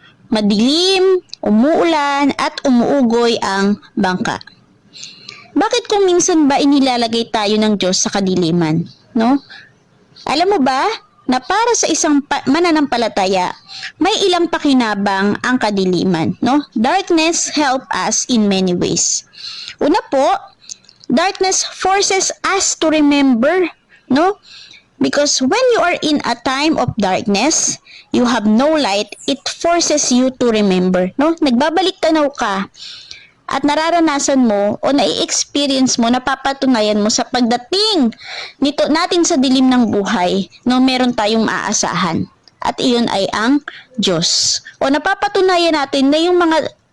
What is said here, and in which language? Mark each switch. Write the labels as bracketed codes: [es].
[tl] Madilim, umuulan, at umuugoy ang bangka. Bakit kung minsan ba inilalagay tayo ng Diyos sa kadiliman? No? Alam mo ba na para sa isang mananampalataya, may ilang pakinabang ang kadiliman, no? [en] Darkness help us in many ways. [tl] Una po, [en] darkness forces us to remember, no? Because when you are in a time of darkness, you have no light, it forces you to remember, no? [tl] Nagbabalik tanaw ka at nararanasan mo o nai-experience mo, napapatunayan mo sa pagdating nito natin sa dilim ng buhay, no, meron tayong aasahan. At iyon ay ang Diyos. O napapatunayan natin na yung mga